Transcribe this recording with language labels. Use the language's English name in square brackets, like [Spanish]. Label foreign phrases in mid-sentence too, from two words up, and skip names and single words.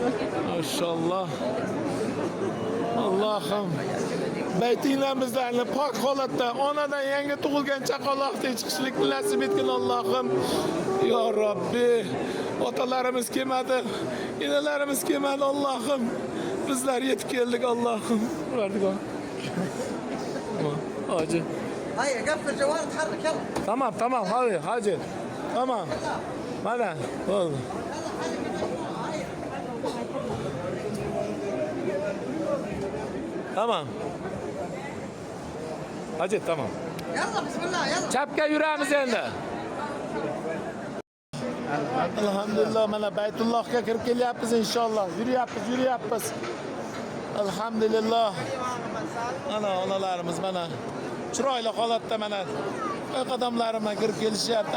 [Uzbek] Maşallah. Allah'ım. Beytinglerimizden pak holatda onadan yangi tug'ilgan chaqaloqdek chiqishlik nasib etgin Allah'ım. Ya Rabbi, otalarımız kelmadi, enalarimiz kelmadi Allah'ım. Bizler yetib keldik Allah'ım. Verdik. Hacı. [Arabic] هيا قفل الجوال تحرك يلا [Turkish] Tamam hadi hacı. Tamam. Bana oldu. Tamam. Hacı tamam. [Arabic] يلا بسم الله يلا [Uzbek] Çapka yuramiz endi. Alhamdulillah mana Baytullahga kirib kelyapmiz inshaalloh. Yuriyapmiz. Alhamdulillah. Mana onalarimiz mana chiroyli holatda mana qadamlarim bilan kirib kelishyapti.